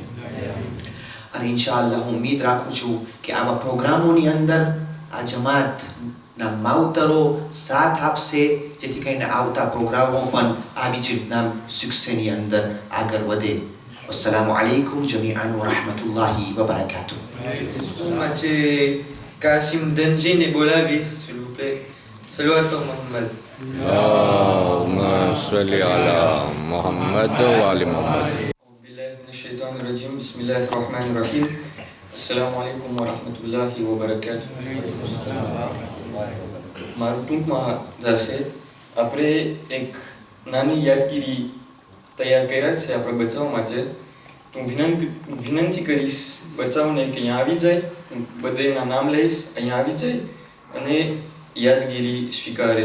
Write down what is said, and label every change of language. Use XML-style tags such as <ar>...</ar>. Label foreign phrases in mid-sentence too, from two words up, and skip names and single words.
<gu>અને ઇન્શાઅલ્લાહ હું ઉમ્મીદ રાખું છું કે આવા પ્રોગ્રામોની અંદર આ જમાતના માવતરો સાથ આપશે જેથી કરીને આવતા પ્રોગ્રામો પણ આવી જ રીતના સુક્સેની અંદર આગળ વધે.</gu> <ar>السلام عليكم جميعا ورحمة الله وبركاته.</ar> <fr>Mathieu Kassim Denjin et Bolavis, s'il vous plaît. Salawat pour Mohammed.</fr> <ar>اللهم صل على محمد وعلى محمد. أعوذ بالله من الشيطان الرجيم. بسم الله الرحمن الرحيم. السلام عليكم ورحمة الله وبركاته.</ar> <gu>મારું ટૂંકમાં જશે આપણે એક નાની યાદગીરી તૈયાર કર્યા છે આપણા બચ્ચાઓ માટે. તો હું વિનંતી કરીશ બચ્ચાઓને કે અહીંયા આવી જાય, બધે એના નામ લઈશ, અહીંયા આવી જાય અને યાદગીરી સ્વીકારે.</gu>